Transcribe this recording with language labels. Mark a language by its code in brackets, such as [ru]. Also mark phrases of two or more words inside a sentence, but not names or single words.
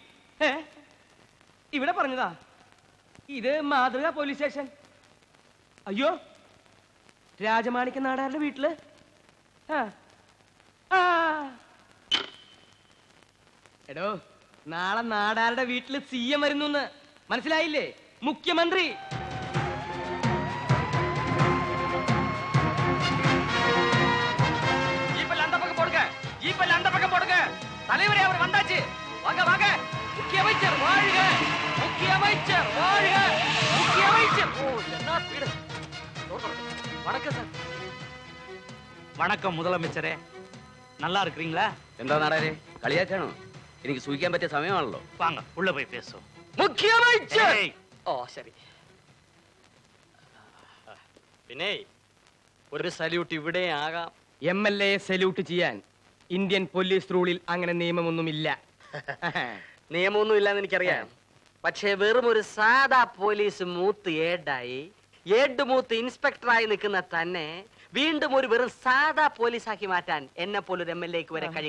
[ml] ഇവിടെ പറഞ്ഞതാ. ഇത് മാതൃക പോലീസ് സ്റ്റേഷൻ. അയ്യോ, രാജമാണിക്യ നാടാരുടെ വീട്ടില്. എടോ, നാളെ നാടാരുടെ വീട്ടില് സിഎം വരുന്നു. മനസ്സിലായില്ലേ? മുഖ്യമന്ത്രി. [ta] தலைவரே, அவர் வந்தாச்சு. வாங்க வாங்க. முக்கிய அமைச்சர் வாழ்க. முக்கிய அமைச்சர் வாழ்க. முக்கிய அமைச்சர். ஓ, என்ன ஸ்பீடு. வணக்கம் சார். வணக்கம் முதலமைச்சரே. நல்லா இருக்கீங்களா? [ml] എന്താ നാടാരെ, കളിയാക്കാണോ? എനിക്ക് സൂഹിക്കാൻ പറ്റിയ സമയമാണല്ലോ. [ta] வாங்க உள்ள போய் பேசுவோம். முக்கிய அமைச்சர். [ml] ഓ ശരി. പിന്നെ ഒരു സല്യൂട്ട് ഇവിടെ ആകാം. MLA സല്യൂട്ട് ചെയ്യാൻ ഇന്ത്യൻ പോലീസ് റൂളിൽ അങ്ങനെ നിയമമൊന്നുമില്ല. നിയമമൊന്നും ഇല്ലാന്ന് എനിക്കറിയാം. പക്ഷേ വെറും ഒരു സാധാ പോലീസ് മൂത്ത് ഏഡ് മൂത്ത് ഇൻസ്പെക്ടറായി നിൽക്കുന്ന തന്നെ വീണ്ടും ഒരു വെറും സാധാ പോലീസാക്കി മാറ്റാൻ എന്നെ പോലൊരു MLA വരെ കഴിയും.